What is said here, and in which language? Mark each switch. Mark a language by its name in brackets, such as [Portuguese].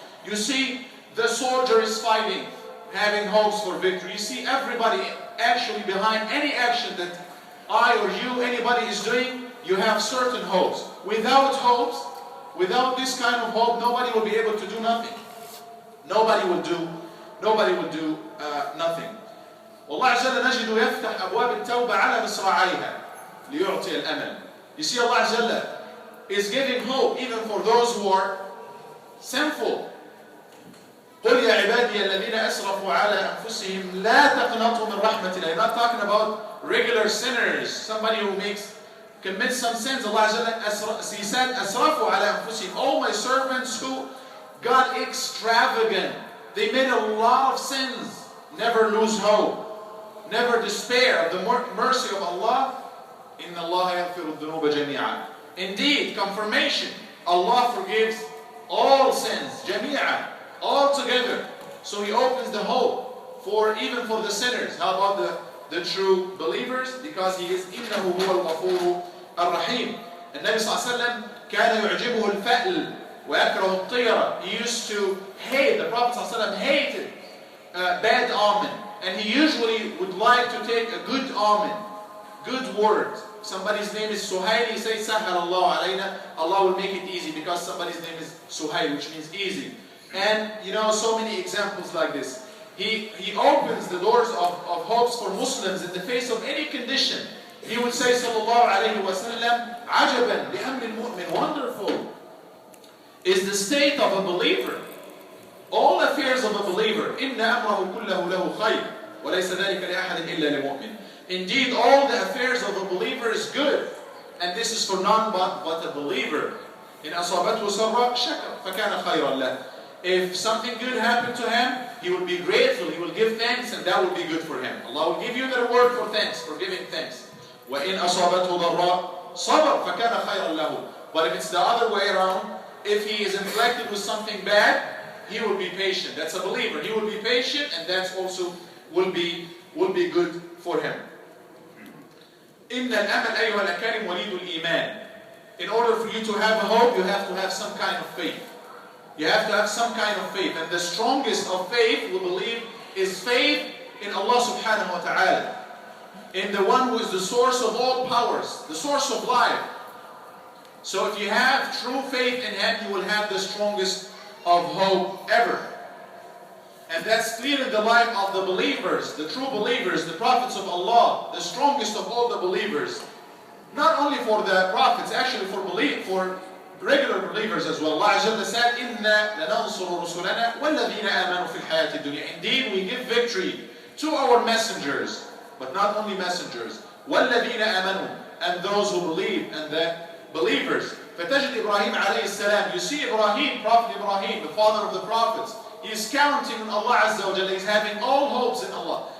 [English] You see, the soldier is fighting, having hopes for victory. You see, everybody actually behind any action that I or you, anybody is doing, you have certain hopes. Without hopes, without this kind of hope, nobody will be able to do nothing. Nobody will do nothing. [Arabic] والله عز وجل نجد يفتح أبواب التوبة على مصراعيها ليعطي الأمل. [English] You see, Allah [Arabic] عز وجل [English] is giving hope even for those who are sinful. [Arabic] قل يا عبادي الذين أسرفوا على أنفسهم لا تقنطوا من رحمة الله. [English] You're not talking about regular sinners, somebody who commits some sins. Allah [Arabic] عز وجل, [English] He said [Arabic] أسرفوا على أنفسهم. [English] All my servants who got extravagant, they made a lot of sins. Never lose hope. Never despair of the mercy of Allah. [Arabic] إِنَّ اللَّهَ يَغْفِرُ الذُّنُوبَ جَمِيعًا. [English] Indeed, confirmation. Allah forgives all sins, جَمِيعًا, all together. So He opens the hope even for the sinners. How about the true believers? Because He is [Arabic] إِنَّهُ هُوَ الْغَفُورُ الرَّحِيمُ. And Nabi sallallahu alayhi wa sallam كَانَ يُعْجِبُهُ الْفَأْلِ وَيَكْرَهُ الطِّيَرَ. [English] He used to hate, the Prophet sallallahu alayhi wa sallam hated bad omen. And he usually would like to take a good omen, good word. Somebody's name is Suhail, he says, Sahal Allah alayna, Allah will make it easy because somebody's name is Suhail, which means easy. And so many examples like this. He opens the doors of hopes for Muslims in the face of any condition. He would say sallallahu alayhi wa sallam, [Arabic] عجبا لأمر المؤمن, [English] wonderful is the state of a believer. All affairs of a believer, [Arabic] إن أمره كله له خير وليس ذلك لأحد إلا لمؤمن. [English] Indeed, all the affairs of a believer is good, and this is for none but a believer. [Arabic] إن أصابته سراء شكر فكان خيرا له. [English] If something good happened to him, he will be grateful, he will give thanks, and that will be good for him. Allah will give you the reward for thanks, for giving thanks. [Arabic] وإن أصابته ضراء صبر فكان خيرا له. [English] But if it's the other way around, if he is inflicted with something bad, he will be patient. That's a believer. He will be patient, and that's also will be good for him. [Arabic] إن الأمل أيها الأكارم وليد الإيمان. [English] In order for you to have hope, you have to have some kind of faith. You have to have some kind of faith. And the strongest of faith, we believe, is faith in Allah subhanahu wa ta'ala. In the one who is the source of all powers, the source of life. So if you have true faith in Him, you will have the strongest of hope ever. And that's clear in the life of the believers, the true believers, the prophets of Allah, the strongest of all the believers. Not only for the prophets, actually for regular believers as well. [Arabic] Allah Azza wa Jalla [English] said, [Arabic] إِنَّا لَنَنْصُرُ رُسُلَنَا وَالَّذِينَ آمَنُوا فِي الْحَيَاةِ الدُّنْيَا. [English] Indeed, we give victory to our messengers, but not only messengers. [Arabic] وَالَّذِينَ آمَنُوا, [English] and those who believe, and the believers. [Arabic] فَتَجْدِ إِبْرَاهِيمَ عَلَيْهِ السَّلَامِ. [English] You see Ibrahim, Prophet Ibrahim, the father of the prophets. He is counting on Allah Azza wa Jalla. He's having all hopes in Allah.